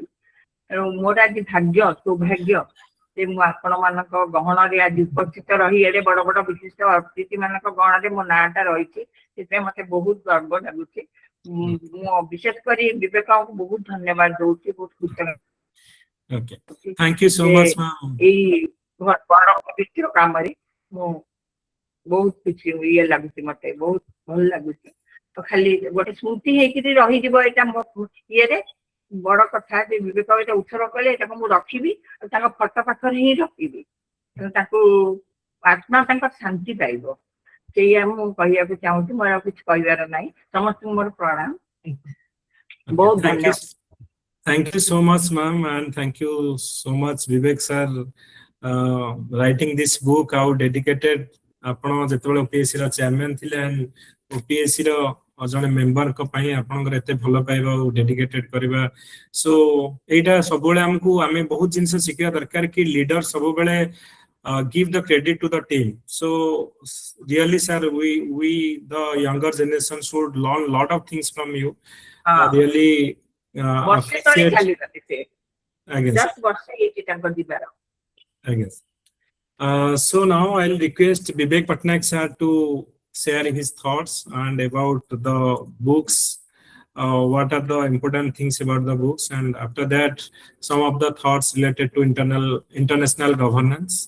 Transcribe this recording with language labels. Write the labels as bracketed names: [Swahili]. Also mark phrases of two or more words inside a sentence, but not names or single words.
[Odia] ତେଣୁ ମୋର ଆଜି ଭାଗ୍ୟ, ସୌଭାଗ୍ୟ ଯେ ମୁଁ ଆପଣ ମାନଙ୍କ ଗହଣରେ ଆଜି ଉପସ୍ଥିତ ରହି, ଏଡେ ବଡ ବଡ ବିଶିଷ୍ଟ ଅତିଥି ମାନଙ୍କ ଗହଣରେ ମୋ ନାଁଟା ରହିଛି। ସେଥିପାଇଁ ମତେ ବହୁତ ଗର୍ବ ଲାଗୁଛି। ମୁଁ ବିଶେଷ କରି ବିବେକଙ୍କୁ ବହୁତ ଧନ୍ୟବାଦ ଦଉଛି, ବହୁତ କୃତଜ୍ଞ। [English] Thank you so much, ma'am. [Odia] ଏଇ ବଡ ପବିତ୍ର କାମରେ ମୁଁ ବହୁତ କିଛି ଇଏ ଲାଗୁଛି, ମତେ ବହୁତ ଭଲ ଲାଗୁଛି। ତ ଖାଲି ଗୋଟେ ସ୍ମୃତି ହେଇକିରି ରହିଯିବ ଏଇଟା ମୋ ଇଏରେ। ବଡ କଥା ଯେ ବିବେକ ଏଇଟା ଉତ୍ସର୍ଗ କଲେ, ଏଟାକୁ ମୁଁ ରଖିବି, ଆଉ ତାଙ୍କ ଫଟୋ ପାଖରେ ହିଁ ରଖିବି। ତାଙ୍କୁ ଆତ୍ମା ତାଙ୍କର ଶାନ୍ତି ପାଇବ, ସେଇଆ ମୁଁ କହିବାକୁ ଚାହୁଁଛି। ମୋର ଆଉ କିଛି କହିବାର ନାହିଁ। ସମସ୍ତଙ୍କୁ ମୋର ପ୍ରଣାମ, ବହୁତ ଧନ୍ୟବାଦ। [English] Thank you so much, ma'am, and thank you so much, Vivek sir, writing this book. How dedicated [Odia] ଆପଣ ଯେତେବେଳେ OPSC ର ଚେୟାରମ୍ୟାନ ଥିଲେ, and OPSC ର ଜଣେ ମେମ୍ବରଙ୍କ ପାଇଁ ଆପଣଙ୍କର ଏତେ ଭଲ ପାଇବା ଆଉ ଡେଡିକେଟେଡ କରିବା। ସୋ ଏଇଟା ସବୁବେଳେ ଆମକୁ, ଆମେ ବହୁତ ଜିନିଷ ଶିଖିବା ଦରକାର କି ଲିଡର ସବୁବେଳେ [English] give the credit to the team. So really sir, we the younger generation should learn lot of things from you. Really appreciate. I guess. [Odia] Just ବର୍ଷେ ହେଇଛି ତାଙ୍କ ଯିବାର। [English] I guess. So now I'll request Vivek Patnaik sir to share his thoughts and about the books. What are the important things about the books, and after that, some of the thoughts related to international governance.